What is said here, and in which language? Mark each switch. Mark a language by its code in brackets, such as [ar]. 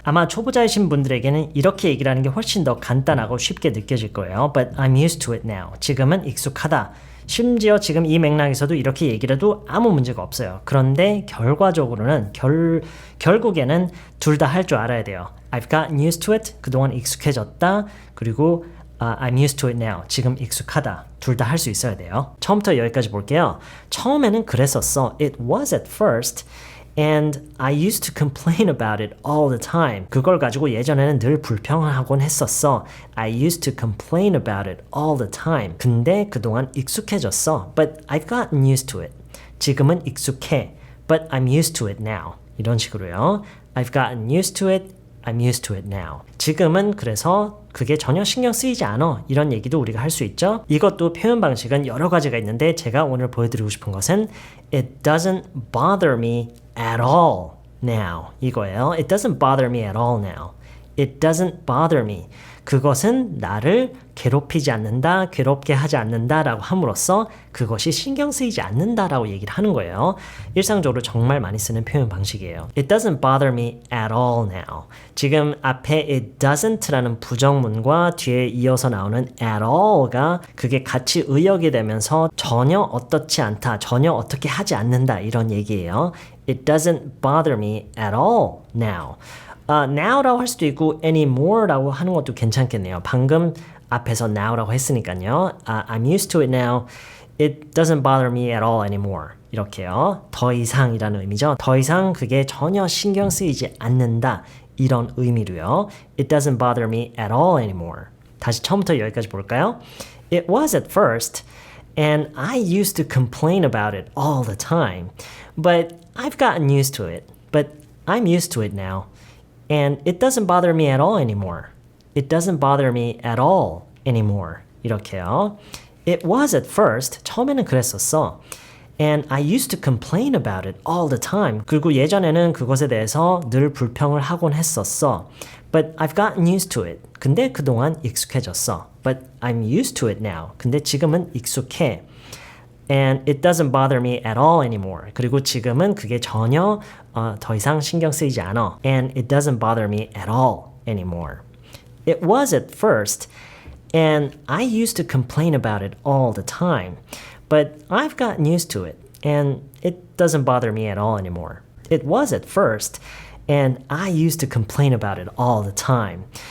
[ko] 아마 초보자이신 분들에게는 이렇게 얘기를 하는 게 훨씬 더 간단하고 쉽게 느껴질 거예요. [en] But I'm used to it now. [ko] 지금은 익숙하다. 심지어 지금 이 맥락에서도 이렇게 얘기를 해도 아무 문제가 없어요. 그런데 결과적으로는 결국에는 둘 다 할 줄 알아야 돼요. [en] I've gotten used to it. [ko] 그동안 익숙해졌다. [en] 그리고 I'm used to it now. [ko] 지금 익숙하다. 둘 다 할 수 있어야 돼요. 처음부터 여기까지 볼게요. 처음에는 그랬었어. [en] It was at first. And I used to complain about it all the time. [ko] 그걸 가지고 예전에는 늘 불평을 하곤 했었어. [en] I used to complain about it all the time. [ko] 근데 그동안 익숙해졌어. [en] But I've gotten used to it. [ko] 지금은 익숙해. [en] But I'm used to it now. [ko] 이런 식으로요. [en] I've gotten used to it. I'm used to it now. [ko] 지금은 그래서 그게 전혀 신경 쓰이지 않아. 이런 얘기도 우리가 할 수 있죠. 이것도 표현 방식은 여러 가지가 있는데 제가 오늘 보여드리고 싶은 것은 [en] It doesn't bother me at all now. [ko] 이거예요. [en] It doesn't bother me at all now. It doesn't bother me. [ko] 그것은 나를 괴롭히지 않는다, 괴롭게 하지 않는다라고 함으로써 그것이 신경 쓰이지 않는다라고 얘기를 하는 거예요. 일상적으로 정말 많이 쓰는 표현 방식이에요. [en] It doesn't bother me at all now. [ko] 지금 앞에 it doesn't라는 부정문과 뒤에 이어서 나오는 at all가 그게 같이 의역이 되면서 전혀 어떻지 않다, 전혀 어떻게 하지 않는다 이런 얘기예요. [en] It doesn't bother me at all now. [ko] now라고 할 수도 있고 anymore라고 하는 것도 괜찮겠네요. 방금 앞에서 now라고 했으니까요. [en] I'm used to it now. It doesn't bother me at all anymore. [ko] 이렇게요. 더 이상이라는 의미죠. 더 이상 그게 전혀 신경 쓰이지 않는다. 이런 의미로요. [en] It doesn't bother me at all anymore. [ko] 다시 처음부터 여기까지 볼까요? [en] It was at first, and I used to complain about it all the time. But I've gotten used to it. But I'm used to it now. And it doesn't bother me at all anymore. It doesn't bother me at all anymore. [ko] 이렇게요. [en] It was at first. [ko] 처음에는 그랬었어. [en] And I used to complain about it all the time. [ko] 그리고 예전에는 그것에 대해서 늘 불평을 하곤 했었어. [en] But I've gotten used to it. [ko] 근데 그동안 익숙해졌어. [en] But I'm used to it now. [ko] 근데 지금은 익숙해. [en] And it doesn't bother me at all anymore. [ko] 그리고 지금은 그게 전혀 더 이상 신경 쓰이지 않아. [en] And it doesn't bother me at all anymore. It was at first, and I used to complain about it all the time. But I've gotten used to it, and it doesn't bother me at all anymore. It was at first, and I used to complain about it all the time.